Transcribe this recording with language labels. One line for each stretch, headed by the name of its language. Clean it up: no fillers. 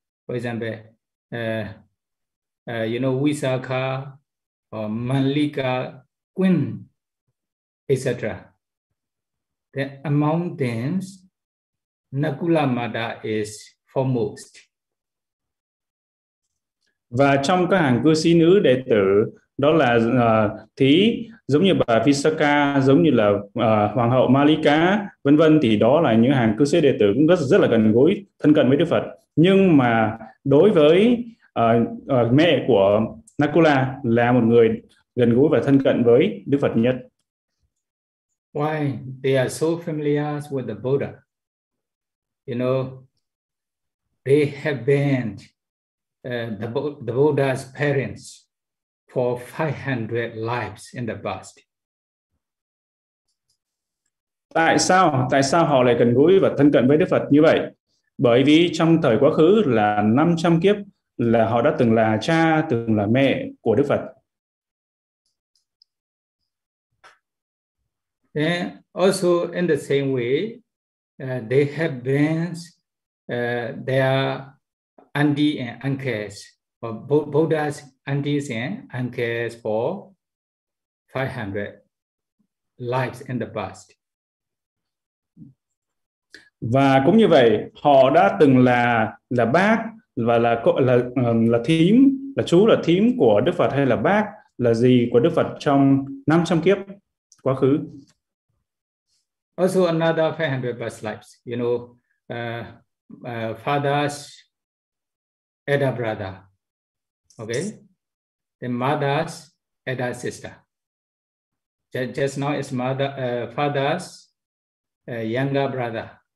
English: For example, Visakha, Manlika, Queen, etc. Then among them, Nakula Mata is foremost.
Vietnamese: Và trong các hàng cư sĩ nữ đệ tử, đó là thí giống như bà Visakha, giống như là hoàng hậu Malika, vân vân, thì đó là những hàng cư sĩ đệ tử cũng rất là gần gũi, thân cận với Đức Phật. Nhưng mà đối với mẹ của Nakula là một người gần gũi và thân cận với Đức Phật nhất.
English: Why they are so familiar with the Buddha? you know, they have been the Buddha's parents for 500 lives in the past.
Vietnamese: Tại sao họ lại gần gũi và thân cận với Đức Phật như vậy? Bởi vì trong thời quá khứ là 500 kiếp là họ đã từng là cha, từng là mẹ của Đức Phật.
English: And also in the same way, they have been their auntie and uncles, or Buddha's aunties and uncles for 500 lives in the past.
Vietnamese: Và cũng như vậy, họ đã từng là bác và là thím, là chú, là thím của Đức Phật hay là bác, là gì của Đức Phật trong 500 kiếp quá khứ.
English: Also another 500 past lives, you know, father's elder brother, okay? The mother's elder sister. Just now is mother, father's younger brother.